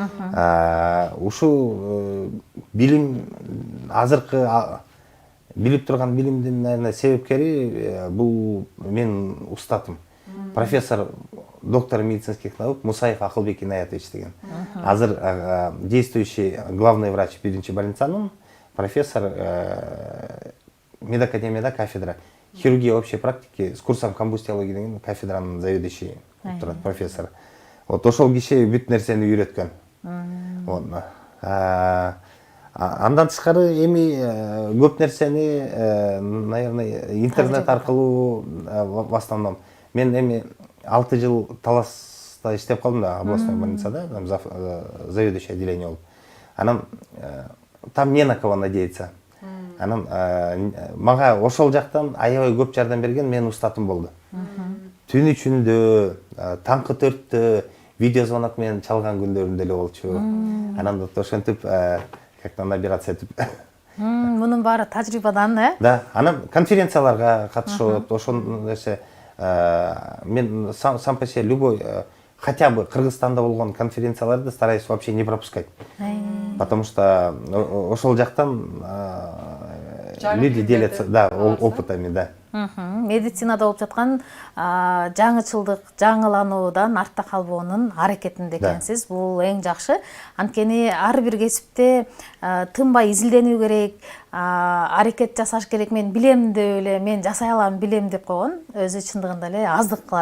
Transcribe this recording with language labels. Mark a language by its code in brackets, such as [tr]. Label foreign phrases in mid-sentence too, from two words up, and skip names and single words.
[ky] Ушул билим азыркы билип турган билимдин, наверное, себепкери бул мен устатым. [ru] Профессор, доктор медицинских наук Мусаев Акылбек Инаятович деген. [ky] Азыр [ru] действующий главный врач [ky] биринчи больницанын, профессор медакадемияда [ru] кафедра хирургия общей практики с курсом комбустиологии [ky] деген кафедранын заведующий турат профессор. Вот ошол киши бүт нерсени үйрөткөн. Андан тышкары эми көп нерсени, наверное, интернет аркылуу [ru] в основном. [ky] Мен эми 6 жыл Таласта иштеп калдым да, областной больницада, [ru] там заведующий отделение [ky] болуп. [ru] Анан там не на кого надеяться. [ky] Анан мага ошол жактан аябай көп жардам берген менин устатым болду. Түн ичинде, таңкы 4-тө видеозвонок менен чалган күндөрүм деле болчу. Анан да ошентип [ru] как-то на операция [ky] этип. Мунун баары тажрыйбадан, Да, анан конференцияларга катышып, ошол нерсе мен [ru] сам по себе любой, [ky] хотя бы Кыргызстанда болгон конференцияларды [ru] стараюсь вообще не пропускать. Потому что [ky] ошол жактан [ru] люди делятся, да, опытами, да. [ky] Медицинада болуп жаткан жаңычылдык, жаңылануудан артта калбоонун аракетинде экенсиз. Бул эң жакшы. Анткени ар бир кесипте тынбай изилденүү керек, аракет жасаш керек. Мен билем деп эле, мен жасай алам, билем деп койгон өзү чындыгында эле аздык кылат.